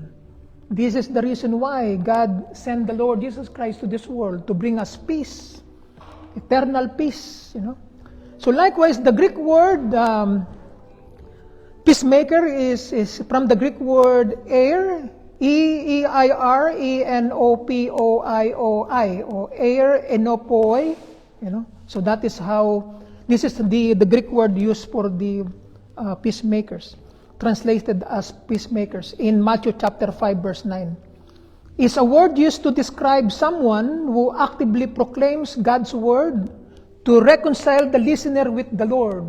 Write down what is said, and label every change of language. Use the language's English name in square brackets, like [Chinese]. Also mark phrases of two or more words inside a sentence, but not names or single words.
[English] This is the reason why God sent the Lord Jesus Christ to this world, to bring us peace, eternal peace, you know. So likewise, the Greek word peacemaker is from the Greek word eir, E-E-I-R, E-N-O-P-O-I-O-I, or eir enopoi, you know. So that is how, this is the Greek word used for the peacemakers, translated as peacemakers in Matthew chapter 5, verse 9. Is a word used to describe someone who actively proclaims God's word to reconcile the listener with the Lord.